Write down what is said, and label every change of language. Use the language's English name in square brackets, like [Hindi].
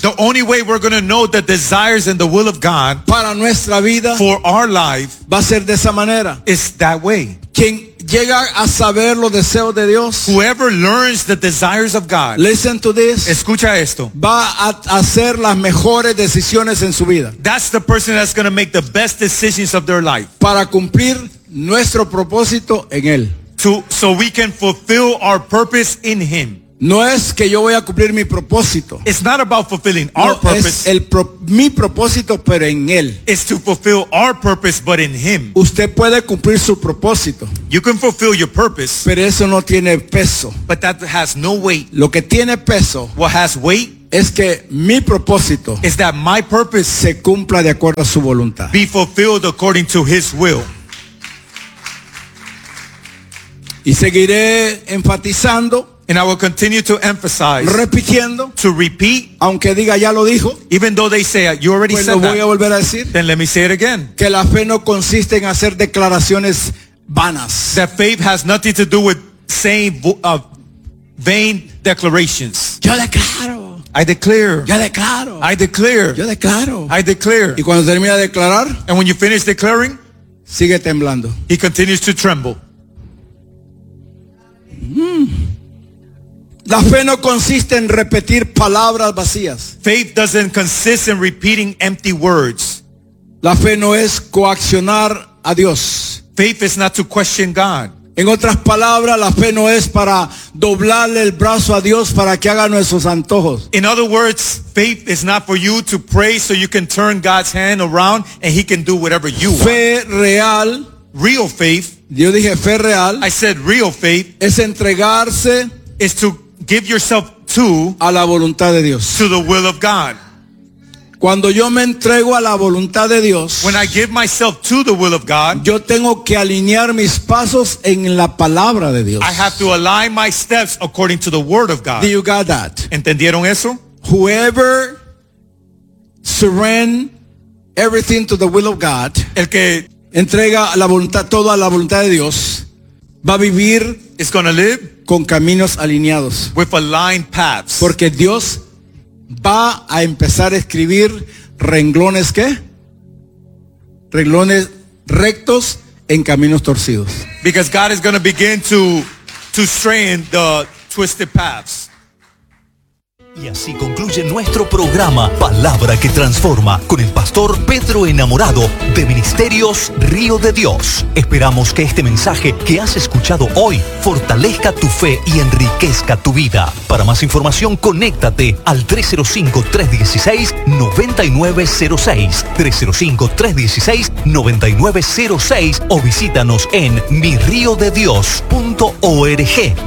[English] The only way we're going to know the desires and the will of God. [Spanish] Para nuestra vida. [English] For our life. [Spanish] Va a ser de esa manera. [English] Is that way. [Spanish] Quien llega a saber los deseos de Dios. [English] Whoever learns the desires of God. Listen to this. [Spanish] Escucha esto. Va a hacer las mejores decisiones en su vida. [English] That's the person that's going to make the best decisions of their life. [Spanish] Para cumplir nuestro propósito en él. [English] So we can fulfill our purpose in him. [Spanish] No es que yo voy a cumplir mi propósito. [English] It's not about fulfilling our purpose. [Spanish] Es mi propósito, pero en él. [English] It's to fulfill our purpose, but in him. [Spanish] Usted puede cumplir su propósito. [English] You can fulfill your purpose. [Spanish] Pero eso no tiene peso. [English] But that has no weight. [Spanish] Lo que tiene peso. [English] What has weight. [Spanish] Es que mi propósito. [English] Is that my purpose. [Spanish] Se cumpla de acuerdo a su voluntad. [English] Be fulfilled according to his will. [Spanish] Y seguiré enfatizando. [English] And I will continue to emphasize. [Spanish] Repitiendo. [English] To repeat. [Spanish] Aunque diga ya lo dijo. [English] Even though they say it, you already [Spanish] pues [English] said [Spanish] lo voy [English] that. [Spanish] A volver a decir. [English] Then let me say it again. [Spanish] Que la fe no consiste en hacer declaraciones vanas. [English] That faith has nothing to do with saying vain declarations. [Spanish] Yo declaro. [English] I declare. [Spanish] Yo declaro. [English] I declare. [Spanish] Yo declaro. [English] I declare. [Spanish] Y cuando termina de declarar. [English] And when you finish declaring. [Spanish] Sigue temblando. [English] He continues to tremble. [Spanish] La fe no consiste en repetir palabras vacías. [English] Faith doesn't consist in repeating empty words. [Spanish] La fe no es coaccionar a Dios. [English] Faith is not to question God. [Spanish] En otras palabras, la fe no es para doblarle el brazo a Dios para que haga nuestros antojos. [English] In other words, faith is not for you to pray so you can turn God's hand around and he can do whatever you [Spanish] fe [English] want. [Spanish] Fe real. [English] Real faith. [Spanish] Yo dije fe real. [English] I said real faith. [Spanish] Es entregarse. [English] Is to give yourself to. [Spanish] A la voluntad de Dios. [English] To the will of God. [Spanish] Cuando yo me entrego a la voluntad de Dios. [English] When I give myself to the will of God. [Spanish] Yo tengo que alinear mis pasos en la palabra de Dios. [English] I have to align my steps according to the word of God. Do you got that? [Spanish] ¿Entendieron eso? [English] Whoever surrender everything to the will of God. [Spanish] El que entrega la voluntad, toda la voluntad de Dios, va a vivir, [English] is gonna live, [Spanish] con caminos alineados, [English] with aligned paths, [Spanish] porque Dios va a empezar a escribir renglones, ¿qué? Renglones rectos en caminos torcidos. [English] Because God is gonna begin to strain the twisted paths. [Spanish] Y así concluye nuestro programa Palabra que Transforma con el pastor Pedro Enamorado de Ministerios Río de Dios. Esperamos que este mensaje que has escuchado hoy fortalezca tu fe y enriquezca tu vida. Para más información, conéctate al 305-316-9906, 305-316-9906, o visítanos en miriodedios.org.